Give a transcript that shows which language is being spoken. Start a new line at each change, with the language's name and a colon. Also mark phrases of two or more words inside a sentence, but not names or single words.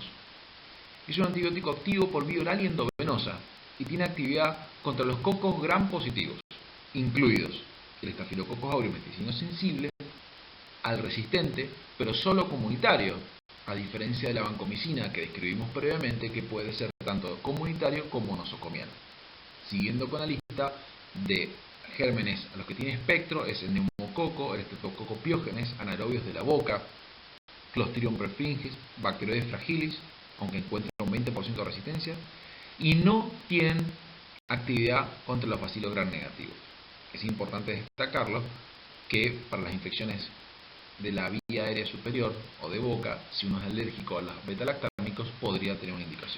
Spanish: Es un antibiótico activo por vía oral y endovenosa, y tiene actividad contra los cocos gram positivos, incluidos el Staphylococcus aureus meticino sensible, al resistente, pero solo comunitario, a diferencia de la vancomicina que describimos previamente, que puede ser tanto comunitario como nosocomial. Siguiendo con la lista de gérmenes a los que tiene espectro, es el neumococo, el Streptococcus pyogenes, anaerobios de la boca, Clostridium perfringens, Bacteroides fragilis, aunque encuentran un 20% de resistencia, y no tienen actividad contra los bacilos gram negativos. Es importante destacarlo que para las infecciones de la vía aérea superior o de boca, si uno es alérgico a los betalactámicos, podría tener una indicación.